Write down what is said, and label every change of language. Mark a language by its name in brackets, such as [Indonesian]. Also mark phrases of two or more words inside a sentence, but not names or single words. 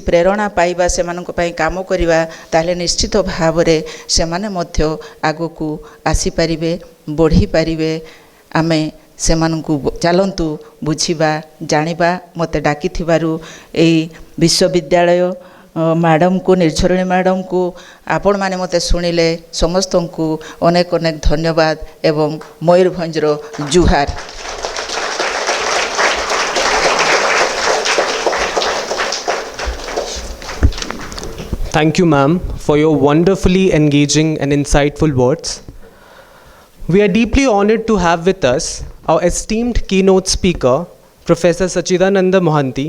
[Odia] ପ୍ରେରଣା ପାଇବା ସେମାନଙ୍କ ପାଇଁ କାମ କରିବା ତାହେଲେ ନିଶ୍ଚିତ ଭାବରେ ସେମାନେ ମଧ୍ୟ ଆଗକୁ ଆସିପାରିବେ ବଢ଼ିପାରିବେ ଆମେ ସେମାନଙ୍କୁ ଚାଲନ୍ତୁ ବୁଝିବା ଜାଣିବା ମୋତେ ଡାକିଥିବାରୁ ଏଇ ବିଶ୍ୱବିଦ୍ୟାଳୟ ମ୍ୟାଡ଼ାମକୁ ନିର୍ଝରିଣୀ ମ୍ୟାଡ଼ାମକୁ ଆପଣମାନେ ମୋତେ ଶୁଣିଲେ ସମସ୍ତଙ୍କୁ ଅନେକ ଅନେକ ଧନ୍ୟବାଦ ଏବଂ ମୟୂରଭଞ୍ଜର ଜୁହାର [English] Thank you, ma'am, for your wonderfully engaging and insightful words. We are deeply honored to have with us our esteemed keynote speaker, Professor Sachidananda Mohanty.